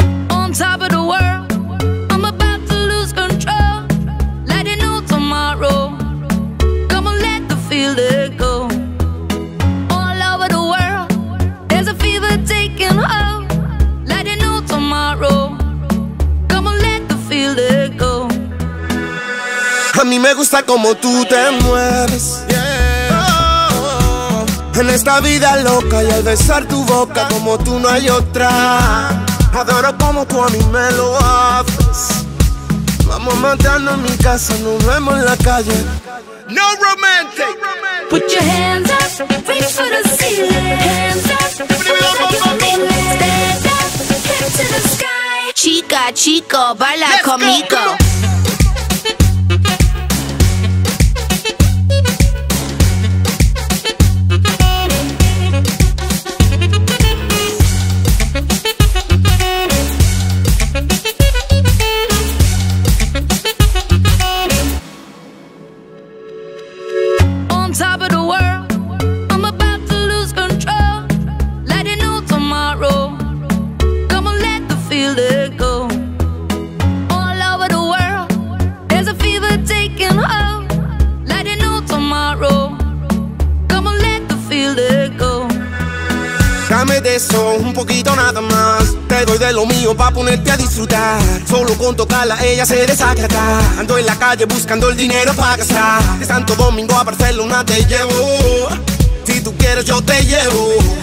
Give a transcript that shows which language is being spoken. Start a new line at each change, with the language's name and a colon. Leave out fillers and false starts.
English: On top of the world, I'm about to lose control. Let it know tomorrow. Come on, let the feeling go. All over the world, there's a fever taking hold. Let it know tomorrow. Come on, let the feeling go.
Spanish: A mí me gusta como tú te mueves, en esta vida loca, y al besar tu boca como tú no hay otra. Adoro como tú a mí me lo haces. Vamos a matarnos en mi casa, nos vemos en la calle.
English: No romantic. Put your hands up, reach for the ceiling. Hands up, like you're feeling. Stand up, head to the sky.
Spanish: Chica, chico, baila
English: Let's
Spanish: conmigo.
English: go. On top of the world, I'm about to lose control. Let it know tomorrow. Come on, let the feeling go. All over the world, there's a fever taking hold. Let it know tomorrow. Come on, let the feeling go.
Spanish: Dame de eso, un poquito nada más. Te doy de lo mío pa' ponerte a disfrutar. Solo con tocarla ella se desacata. Ando en la calle buscando el dinero pa' gastar. De Santo Domingo a Barcelona te llevo. Si tú quieres yo te llevo.